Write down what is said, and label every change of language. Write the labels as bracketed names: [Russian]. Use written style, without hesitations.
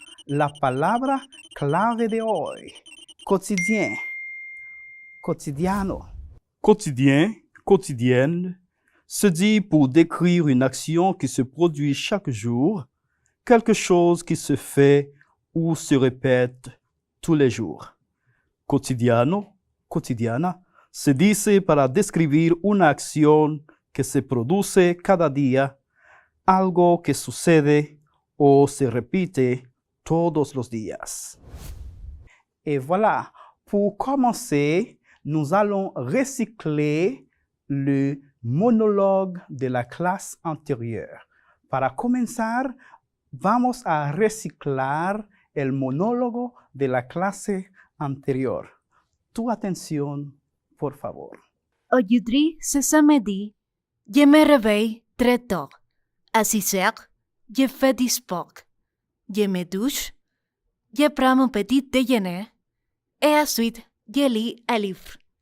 [Spanish] La palabra clave de hoy. Quotidien. Quotidiano. [French] Quotidien, quotidienne, se dit pour décrire une action qui se produit chaque jour, quelque chose qui se fait ou se répète tous les jours. [Spanish] Cotidiano, cotidiana, se dice para describir una acción que se produce cada día, algo que sucede o se repite todos los días. [French] Et voilà, pour commencer, nous allons recycler le monologue de la clase antérieure. [Spanish] Para comenzar, vamos a reciclar el monólogo de la clase anterior. Tu atención, por favor. [French] Aujourd'hui, c'est samedi. Je me réveille très tôt. À 6 heures, je fais du sport. Je me douche. Je prends mon petit déjeuner. Et ensuite, je lis un livre.